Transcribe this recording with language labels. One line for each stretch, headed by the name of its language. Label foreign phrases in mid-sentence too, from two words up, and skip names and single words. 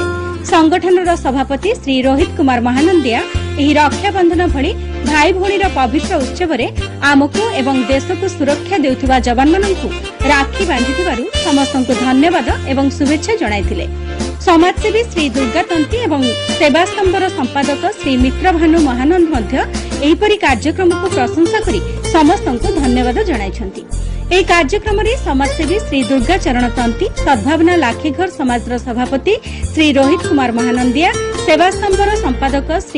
Odia: ସଙ୍ଗଠନର ସଭାପତି ଶ୍ରୀ ରୋହିତ କୁମାର ମହାନନ୍ଦିଆ ଏହି ରକ୍ଷାବନ୍ଧନ ଭଳି ଭାଇ ଭଉଣୀର ପବିତ୍ର ଉତ୍ସବରେ ଆମକୁ ଏବଂ ଦେଶକୁ ସୁରକ୍ଷା ଦେଉଥିବା ଯବାନମାନଙ୍କୁ ରାଖି ବାନ୍ଧିଥିବାରୁ ସମସ୍ତଙ୍କୁ ଧନ୍ୟବାଦ ଏବଂ ଶୁଭେଚ୍ଛା ଜଣାଇଥିଲେ। ସମାଜସେବୀ ଶ୍ରୀ ଦୁର୍ଗାତନ୍ତୀ ଏବଂ ସେବାସ୍ତମ୍ଭର ସମ୍ପାଦକ ଶ୍ରୀ ମିତ୍ରଭାନୁ ମହାନନ୍ଦ ମଧ୍ୟ ଏହିପରି କାର୍ଯ୍ୟକ୍ରମକୁ ପ୍ରଶଂସା କରି ସମସ୍ତଙ୍କୁ ଧନ୍ୟବାଦ ଜଣାଇଛନ୍ତି। ଏହି କାର୍ଯ୍ୟକ୍ରମରେ ସମାଜସେବୀ ଶ୍ରୀ ଦୁର୍ଗାଚରଣ ତନ୍ତୀ ସଦ୍ଭାବନା ଲାଠିଘର ସମାଜର ସଭାପତି ଶ୍ରୀ ରୋହିତ କୁମାର ମହାନନ୍ଦିଆ ସେବାସ୍ତମ୍ଭର ସମ୍ପାଦକ ଶ୍ରୀ